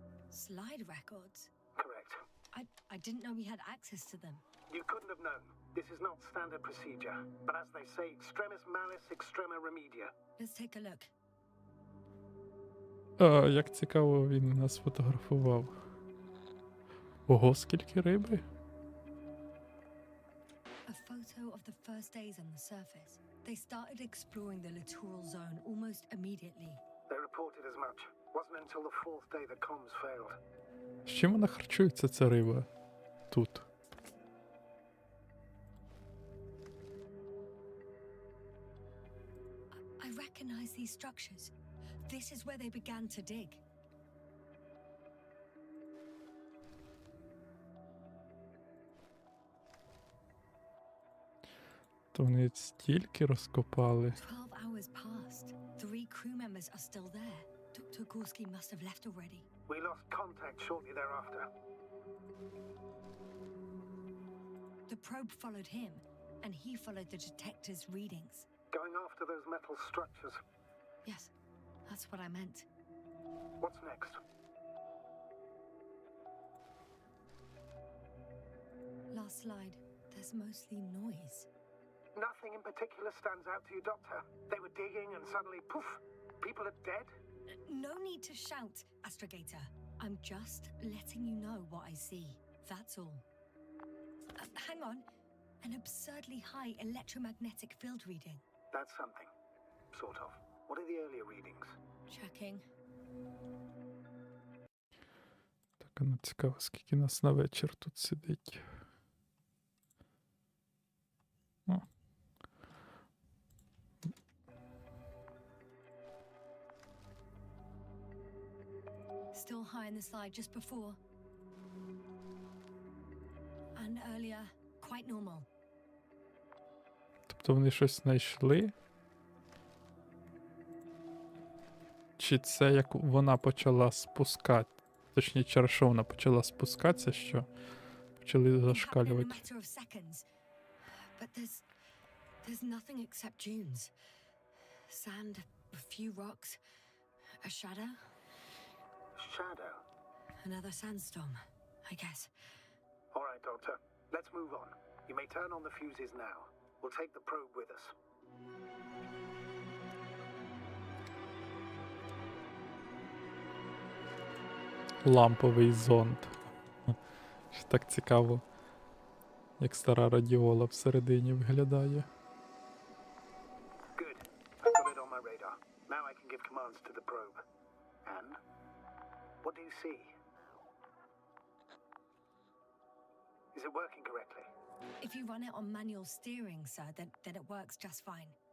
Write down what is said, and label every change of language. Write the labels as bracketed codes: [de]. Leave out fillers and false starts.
[en] Slide records? Correct. I didn't know we had access to them. You couldn't have known. This is not standard procedure. But as they say, [la] extremis malice, extrema remedia. [en] Let's take a look. [uk] Як цікаво він нас фотографував. Ого, скільки риби. [en] A photo of the first days on the surface. They started exploring the littoral zone almost immediately. They reported as much. Wasn't until the fourth day that comms failed. [uk] З чим вона харчується, ця риба? Тут. [en] I recognize these structures. This is where they began to dig. [uk] То вони стільки розкопали. [en] 12 hours passed. 3 crew members are still there. Dr. Gorski must have left already. We lost contact shortly thereafter. The probe followed him, and he followed the detector's readings. Going after those metal structures. Yes, that's what I meant. What's next? Last slide. There's mostly noise. Nothing in particular stands out to you, Doctor. They were digging and suddenly, poof, people are dead? No need to shout, Astrogator. I'm just letting you know what I see. That's all. Hang on. An absurdly high electromagnetic field reading. That's something. Sort of. What are the earlier readings? Checking. [uk] Так, а ну цікаво, скільки нас на вечір тут сидить. О. [en] Still high in the slide just before. And earlier, quite normal. [uk] Тобто вони щось знайшли? Чи це як вона почала спускати? Точніше, через що вона почала спускатися, що почали [en] It happened in a [uk] зашкалювати. [en] matter of seconds. But there's nothing except dunes. Sand, a few rocks, a shadow, Shadow. another sandstorm, I guess. All right, Doctor. Let's move on. You may turn on the fuses now. We'll take the probe with us. [uk] Ламповий зонд. Що так цікаво, як стара радіола всередині виглядає. [en] Good. I've got it on my radar. Now I can give commands to the probe. And? What do you see? Is it working correctly? If you run it on manual steering, sir, then it works just fine.